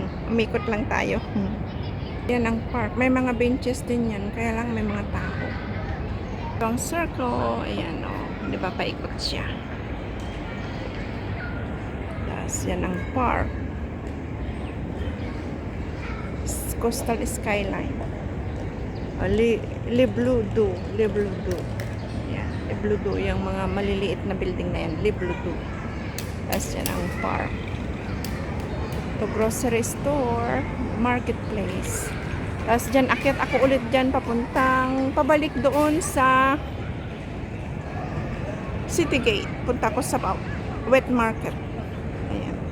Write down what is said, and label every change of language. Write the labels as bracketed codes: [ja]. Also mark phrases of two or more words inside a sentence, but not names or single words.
[tl] Umikot lang tayo. Yan ang park. May mga benches din yan. Kaya lang may mga tao. Ito ang circle. Ayan, o. Oh. Diba, paikot siya. Tapos, yan ang park. Coastal Skyline. Le Bleu d'Eau. Le Bleu d'Eau. Yan. Le Bleu d'Eau. Yung mga maliliit na building na yan. Le Bleu d'Eau. Tapos yan ang park. [en] Ito, grocery store, marketplace. [tl] Tapos dyan, akyat ako ulit dyan, pabalik doon sa City Gate. Punta ko sa [en] wet market. [tl] Ayan.